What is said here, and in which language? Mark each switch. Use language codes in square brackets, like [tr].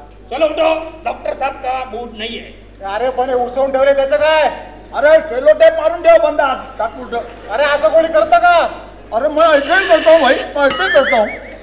[hi] चलो उठो, डॉक्टर साहब का मूड नहीं है. [mr] अरे पण हे उसवून ठेवले त्याचं काय? अरे सेलो टेप मारून ठेव बंद टाकून. अरे असं कोणी करतं का? [hi] अरे मैं ऐसे ही करता हूँ भाई, मैं ऐसे ही करता हूँ.